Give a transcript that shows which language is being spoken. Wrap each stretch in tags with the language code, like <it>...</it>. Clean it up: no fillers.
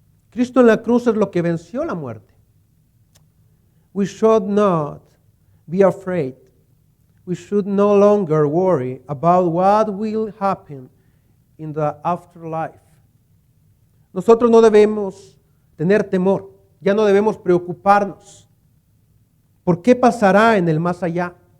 <es>Cristo en la cruz es lo que venció la muerte.</es> <en>We should not be afraid. We should no longer worry about what will happen in the afterlife.</en> <es>Nosotros no debemos tener temor, ya no debemos preocuparnos. ¿Por qué pasará en el más allá?</es>